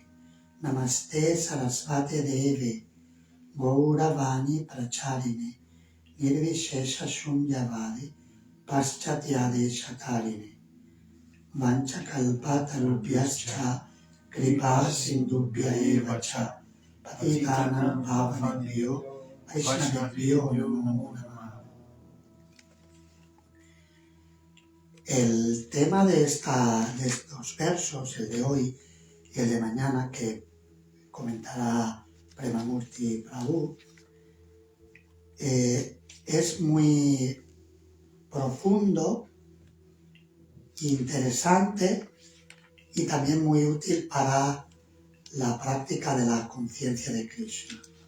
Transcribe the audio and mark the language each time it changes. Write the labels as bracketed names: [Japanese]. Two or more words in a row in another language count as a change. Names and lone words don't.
[Sanskrit] Namaste Sarasvate Deve Gauravani Pracharine Nirvishesha Shunyavadi Paschathyade Shatarine Vanchakalpatarubhyascha Kripa Sindubhya Eva Cha Patitanam Pavanebhyo Vaishnavebhyo Namo Namah. [Spanish] El tema de estos versos, el de hoy y el de mañana, que comentará Premamurti Prabhu, es muy profundo, interesante y también muy útil para la práctica de la conciencia de Krishna.